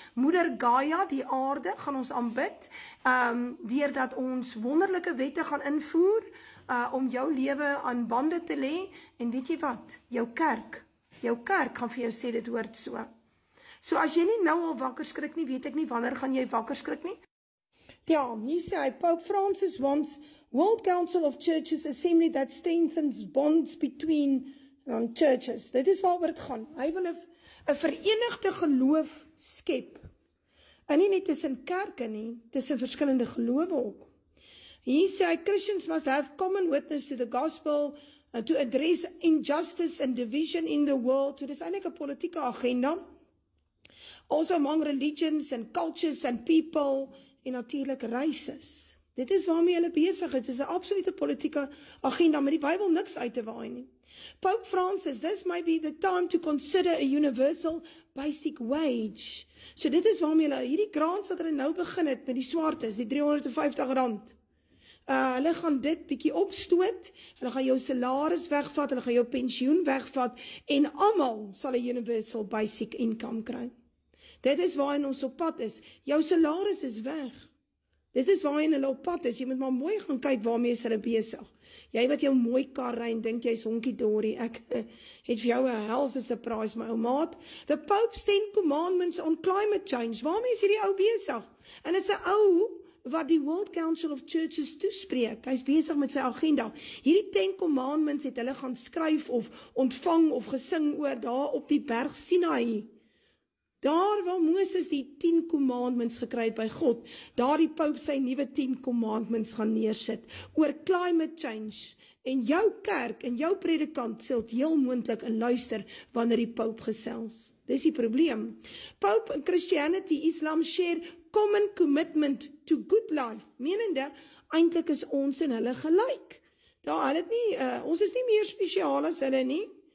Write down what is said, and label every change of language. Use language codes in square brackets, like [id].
[af] Moeder Gaia, die aarde, gaan ons aanbid, deurdat ons wonderlike wette gaan invoer, om jou lewe aan bande te lê, en weet jy wat? Jou kerk gaan vir jou sê dit hoort so. So as jy nie nou al wakker skrik nie, weet ek nie wanneer gaan jy wakker skrik nie. Ja, hier sê hy, [en] Pope Francis wants World Council of Churches assembly that strengthens bonds between churches. [af] Dit is waaroor dit gaan. Hy wil 'n verenigde geloof skep. En nie net tussen kerke nie, tussen verskillende gelowe ook. Hier sê hy, [en] Christians must have common witness to the gospel, to address injustice and division in the world. [af] So dis eintlik 'n politieke agenda. [en] Also among religions and cultures and people, [af] en natuurlik races. Dit is waarmee hulle besig is. Dit is 'n absolute politieke agenda, met die Bybel niks uit te waai nie. [en] Pope Francis, this may be the time to consider a universal basic wage. [af] So dit is waarmee hulle, hierdie grants wat hulle nou begin het met die swartes, die R350. Hulle gaan dit bietjie opstoot, hulle gaan jou salaris wegvat, hulle gaan jou pensioen wegvat, en almal sal 'n universal basic income kry. Dit is waarin ons op pad is. Jou salaris is weg. Dit is waarin hulle op pad is. Jy moet maar mooi gaan kyk waarmee is hulle besig. Jy wat jou mooi kar ry en dink jy's honkie-dorie. Ek het vir jou 'n helse surprise, my ou maat. [en] The Pope's 10 commandments on climate change. [af] Waarmee is hierdie ou besig? En dit is 'n ou wat die World Council of Churches toespreek. Hy's besig met sy agenda. Hierdie 10 commandments het hulle gaan skryf of ontvang of gesing oor daar op die berg Sinai. Daar waar Moses die 10 commandments gekry het by God, daar die Pope sy nuwe 10 commandments gaan neersit oor climate change. En jou kerk en jou predikant sal heel moontlik in luister wanneer die Pope gesels. Dis die probleem. [en] Pope en Christianity, Islam share common commitment to good life. [af] Menende, eintlik is ons en hulle gelyk. Hulle het nie, ons is nie meer spesiaal as hulle nie.